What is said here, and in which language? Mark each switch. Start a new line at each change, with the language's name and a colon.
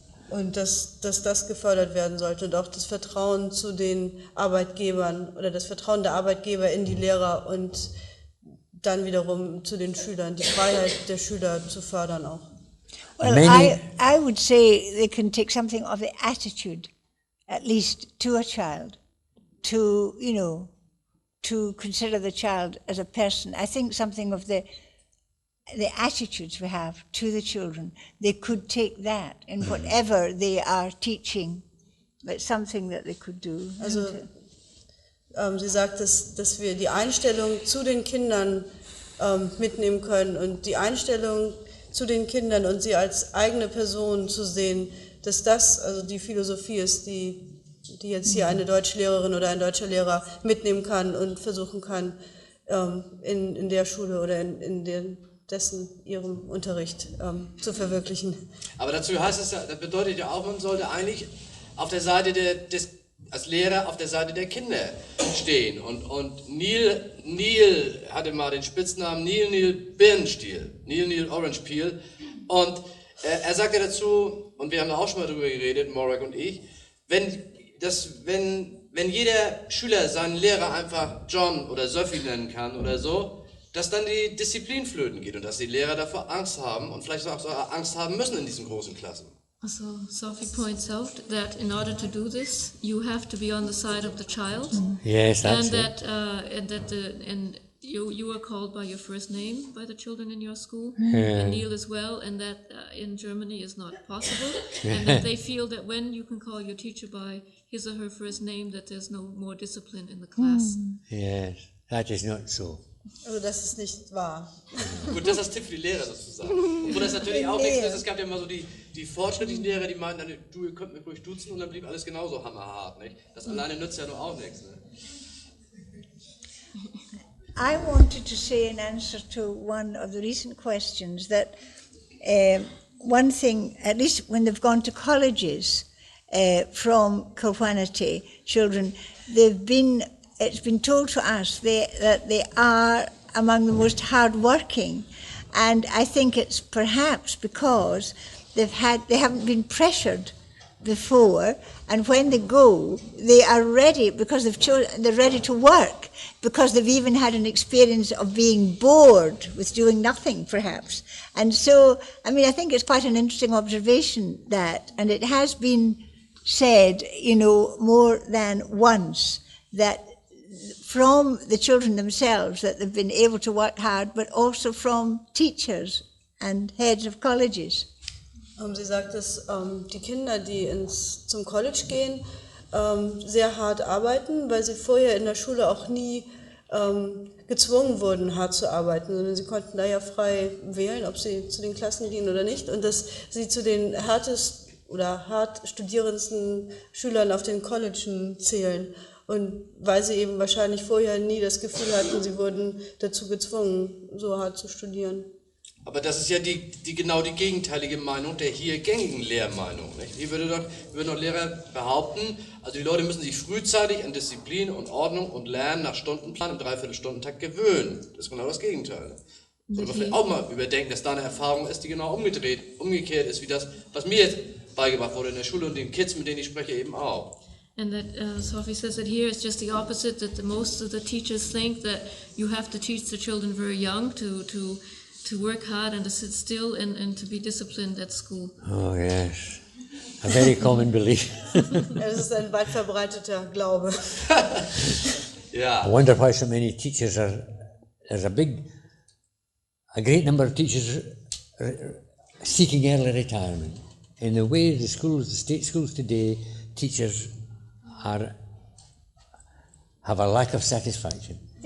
German: Und dass das gefördert werden sollte und auch das Vertrauen zu den Arbeitgebern oder das Vertrauen der Arbeitgeber in die Lehrer und dann wiederum zu den Schülern, die Freiheit der Schüler zu fördern auch.
English: Well, I would say they can take something of the attitude, at least to a child, to consider the child as a person. I think something of the attitudes we have to the children, they could take that in whatever they are teaching. That's something that they could do.
German: Also sie sagt, dass wir die Einstellung zu den Kindern mitnehmen können und die Einstellung zu den Kindern und sie als eigene Person zu sehen, dass das also die Philosophie ist, die jetzt hier eine Deutschlehrerin oder ein deutscher Lehrer mitnehmen kann und versuchen kann, in der Schule oder in ihrem Unterricht zu verwirklichen. Aber dazu heißt es, das bedeutet ja auch, man sollte eigentlich auf der Seite als Lehrer auf der Seite der Kinder stehen. Und Neil hatte mal den Spitznamen Neil Birnenstiel, Neil Orange Peel. Und er sagte dazu, und wir haben da auch schon mal drüber geredet, Morag und ich, wenn jeder Schüler seinen Lehrer einfach John oder Sophie nennen kann oder so, dass dann die Disziplin flöten geht und dass die Lehrer davor Angst haben und vielleicht auch Angst haben müssen in diesen großen Klassen.
English: So Sophie points out that in order to do this, you have to be on the side of the child. Yes, that's and you are called by your first name by the children in your school, Yeah. and Neil as well, and that in Germany is not possible, and that they feel that when you can call your teacher by his or her first name, that there's no more discipline in the class. Yes, that is not so.
German: Also das ist nicht wahr. Gut, das ist das Tipp für die Lehrer sozusagen. Obwohl das natürlich auch nichts ist. Es gab ja immer so die fortschrittlichen Lehrer, die meinten, du, ihr könnt mich ruhig duzen, und dann blieb alles genauso hammerhart. Nicht? Das alleine nützt ja nur auch nichts. Ne?
English: I wanted to say in answer to one of the recent questions that one thing, at least when they've gone to colleges from Kilquhanity, children, it's been told to us that they are among the most hard-working, and I think it's perhaps because they haven't been pressured before, and when they go, they are ready because they're ready to work, because they've even had an experience of being bored with doing nothing, perhaps. And so, I mean, I think it's quite an interesting observation that, and it has been said, more than once, that from the children themselves that they've been able to work hard, but also from teachers and heads of colleges.
German: Sie sagt, dass die Kinder, die zum College gehen, sehr hart arbeiten, weil sie vorher in der Schule auch nie gezwungen wurden, hart zu arbeiten, sondern sie konnten da ja frei wählen, ob sie zu den Klassen gehen oder nicht, und dass sie zu den hart studierendsten Schülern auf den Colleges zählen. Und weil sie eben wahrscheinlich vorher nie das Gefühl hatten, sie wurden dazu gezwungen, so hart zu studieren. Aber das ist ja genau die gegenteilige Meinung der hier gängigen Lehrmeinung. Nicht? Hier würden doch Lehrer behaupten, also die Leute müssen sich frühzeitig an Disziplin und Ordnung und Lernen nach Stundenplan im Dreiviertelstundentakt gewöhnen. Das ist genau das Gegenteil. Sollte man vielleicht auch mal überdenken, dass da eine Erfahrung ist, die genau umgekehrt ist, wie das, was mir jetzt beigebracht wurde in der Schule und den Kids, mit denen ich spreche, eben auch.
English: And that Sophie says that here it's just the opposite, that most of the teachers think that you have to teach the children very young to work hard and to sit still and to be disciplined at school. Oh yes, a very common belief.
German: Das ist ein weit verbreiteter Glaube.
English: Yeah. I wonder why so many teachers there's a great number of teachers seeking early retirement. In the way the state schools today, teachers have a lack of satisfaction.